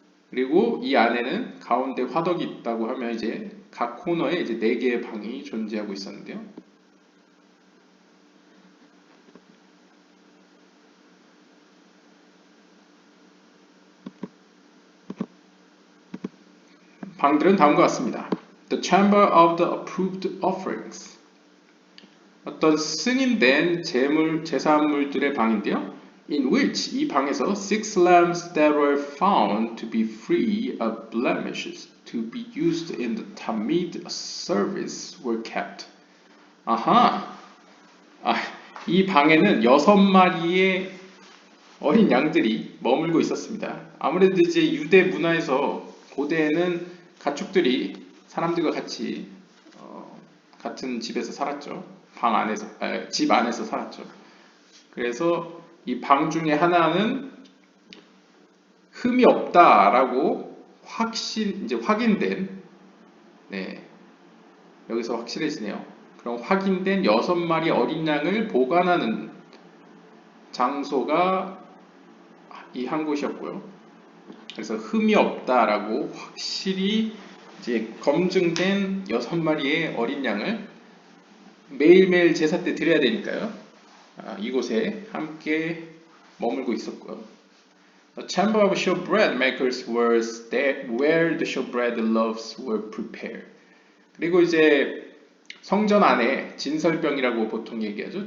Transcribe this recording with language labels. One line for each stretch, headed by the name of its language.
Korean: 그리고 이 안에는 가운데 화덕이 있다고 하면 이제 각 코너에 이제 4개의 방이 존재하고 있었는데요. 방들은 다음과 같습니다.
English: The chamber of the approved offerings.
Korean: 어떤 승인된 제사물들의 방인데요.
English: In which
Korean: 이 방에서
English: 6 lambs that were found to be free of blemishes to be used in the Tamid service were kept.
Korean: 아하, 이 방에는 6마리의 어린 양들이 머물고 있었습니다. 아무래도 이제 유대 문화에서 고대에는 가축들이 사람들과 같이 같은 집에서 살았죠. 집 안에서 살았죠. 그래서 이 방 중에 하나는 흠이 없다라고 이제 확인된, 네, 여기서 확실해지네요. 그럼 확인된 6마리 어린 양을 보관하는 장소가 이 한 곳이었고요. 그래서 흠이 없다라고 확실히 이제 검증된 6마리의 어린 양을 매일매일 제사 때 드려야 되니까요. 이곳에 함께 머물고 있었고요.
English: The chamber of showbread makers was there where the showbread loaves were prepared.
Korean: 그리고 이제 성전 안에 진설병이라고 보통 얘기하죠.